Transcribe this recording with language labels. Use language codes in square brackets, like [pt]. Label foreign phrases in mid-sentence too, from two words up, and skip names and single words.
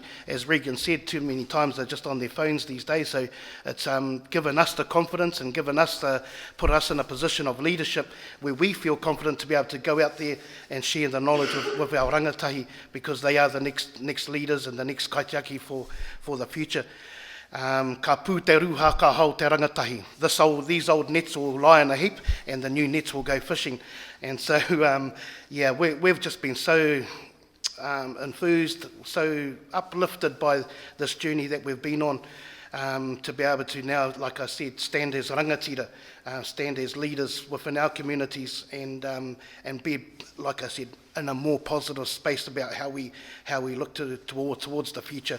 [en] As Regan said, too many times they're just on their phones these days, so it's given us the confidence and given us put us in a position of leadership where we feel confident to be able to go out there and share the knowledge with our rangatahi, because they are the next leaders and the next Kaitiaki for the future. [mi] Ka pū te ruha ka hau te rangatahi. [en] These old nets will lie in a heap and the new nets will go fishing. And so, we've just been so enthused, so uplifted by this journey that we've been on, to be able to now, like I said, stand as rangatira, stand as leaders within our communities, and be, like I said, in a more positive space about how we look towards the future.